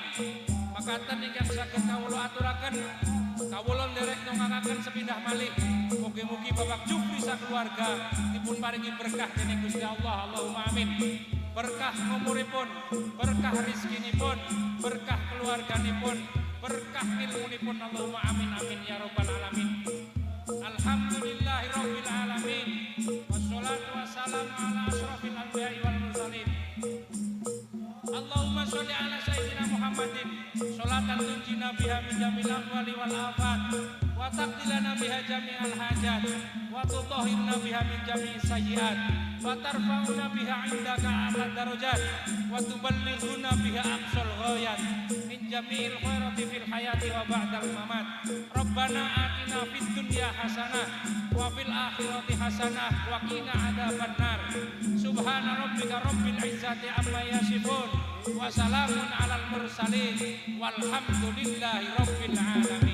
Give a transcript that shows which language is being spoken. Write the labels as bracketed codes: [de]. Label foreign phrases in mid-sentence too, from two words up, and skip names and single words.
[jv] Makaten ingkang saged kawula aturaken kawula nderek ndongaaken sepindah malih mugi-mugi Bapak Jufri sakeluarga dipun paringi berkah dening Gusti Allah [ar] اللهم آمين. [jv] Berkah umuripun, berkah rezekinipun, berkah keluarganipun, berkah ilmunipun [ar] اللهم آمين آمين يا رب العالمين. الحمد لله رب العالمين. والصلاة والسلام على أشرف الأنبياء والمرسلين. اللهم صل على سيدنا محمد صلاة تنجينا تعيدنا بها من جميع الأهوال والآفات وتقضي لنا بها جميع الحاجات وتطهرنا بها من جميع السيئات وترفعنا بها عندك أعلى الدرجات وتبلغنا بها أقصى الغايات من جميع الخيرات في الحياة وبعد الممات. ربنا آتنا في الدنيا حسنة وفي الآخرة حسنة وقنا عذاب النار. سبحان ربك رب العزة عما يصفون وسلام على المرسلين والحمد لله رب العالمين.